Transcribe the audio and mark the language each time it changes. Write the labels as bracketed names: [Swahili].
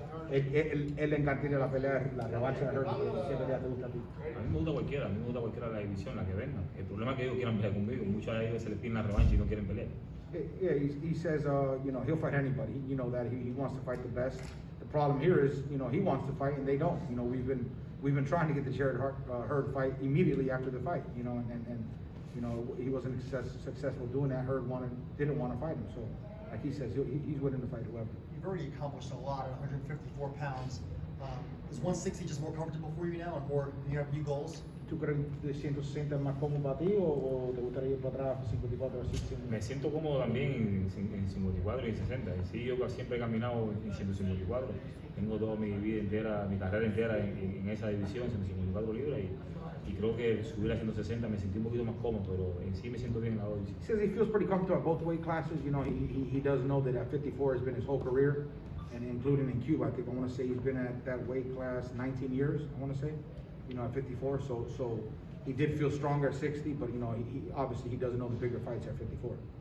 [Spanish] Él le encantaría la pelea, la revancha de Hurd. ¿Qué pelea te gusta a ti? A mí me gusta cualquiera, de la división, la que venga. El problema es que ellos quieran pelear conmigo, muchos de ellos se les piden la revancha y no quieren pelear. [English] Yeah, he says, you know, he'll fight anybody. You know that he wants to fight the best. The problem here is, you know, he wants to fight and they don't. You know, we've been trying to get the Jared Hurd fight immediately after the fight. You know, and you know, he wasn't successful doing that. Hurd didn't want to fight him. So, like he says, he's willing to fight whoever. You've already accomplished a lot at 154 pounds. Is 160 just more comfortable for you now, and more? You have new goals? [Spanish] ¿Tú crees que 160 es más cómodo para ti o te gustaría ir para atrás 54 o 60? Me siento cómodo también en 54 y en 60. Sí, yo siempre he caminado en 154. Tengo toda mi vida entera, mi carrera entera en esa división, 154 libras, y creo que subir a 160 me sentí un poquito más cómodo, pero en sí me siento bien en la división. [English] He says he feels pretty comfortable at both weight classes. You know, he does know that at 54 has been his whole career, and including in Cuba. I think I want to say he's been at that weight class 19 years, I want to say. You know, at 54, so he did feel stronger at 60, but you know, he obviously he doesn't know the bigger fights at 54.